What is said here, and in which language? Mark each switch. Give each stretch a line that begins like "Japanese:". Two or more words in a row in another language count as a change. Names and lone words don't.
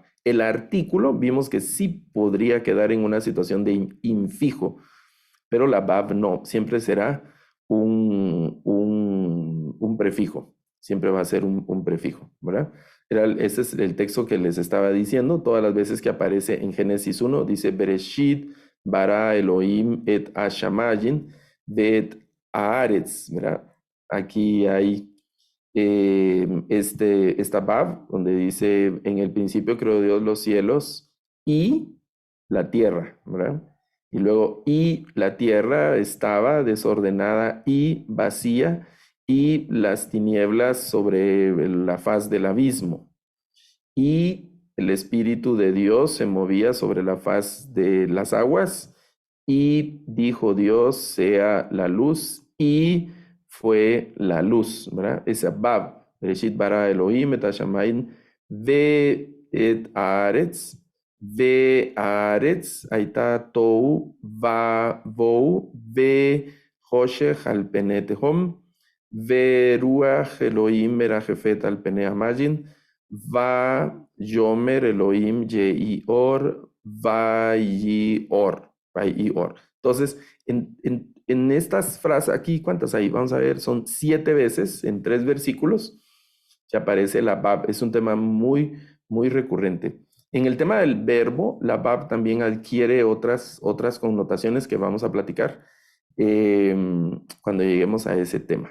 Spanish: El artículo vimos que sí podría quedar en una situación de infijo, pero la vav no, siempre será un prefijo, siempre va a ser un prefijo, ¿verdad? Ese es el texto que les estaba diciendo, todas las veces que aparece en Génesis 1, dice
Hebrew: בראשית ברא אלהים את השמים ואת הארץ,
Spanish: ¿verdad? Aquí hay esta Bab, donde dice, en el principio creó Dios los cielos y la tierra, ¿verdad? Y luego, y la tierra estaba desordenada y vacía, y las tinieblas sobre la faz del abismo. Y el Espíritu de Dios se movía sobre la faz de las aguas, y dijo Dios, sea la luz, y fue la luz, ¿verdad? Esa Bab,
Hebrew: בראשית ברא אלהים את השמים ואת הארץ, והארץ, הייתה תוהו ובוהו, וחושך על פני תהום, ורוח אלוהים מרחפת על פני המים, ויאמר אלהים יהי אור ויהי אור. ויהי אור.
Spanish: Entonces, en estas frases aquí, ¿cuántas hay? Vamos a ver, son 7 veces en 3 versículos que aparece la Bab. Es un tema muy, muy recurrente. En el tema del verbo, la Bab también adquiere otras connotaciones que vamos a platicar cuando lleguemos a ese tema.